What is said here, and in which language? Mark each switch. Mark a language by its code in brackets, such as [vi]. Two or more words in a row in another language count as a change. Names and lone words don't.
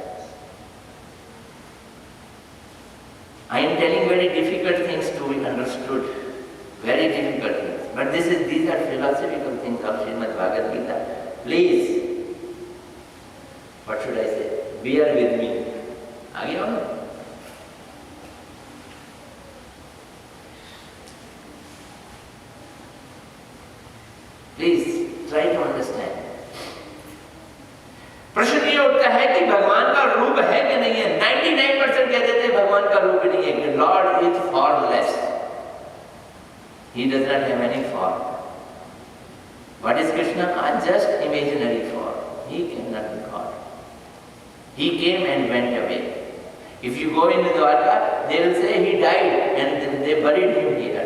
[en] I am telling very difficult things to be understood. Very difficult things. But these are philosophical things of Srimad Bhagavad-gita. Please, what should I say? Bear with me. [hi] आगे आओ ना. [en] Please try to understand. [hi] प्रश्न ये उठता है कि भगवान का रूप है कि नहीं है. 99% कह देते हैं भगवान का रूप नहीं है. [en] Lord is formless. He does not have any form. What is Krishna? Just imaginary form. He cannot be God. He came and went away. If you go into Dwarka, they will say he died and they buried him here.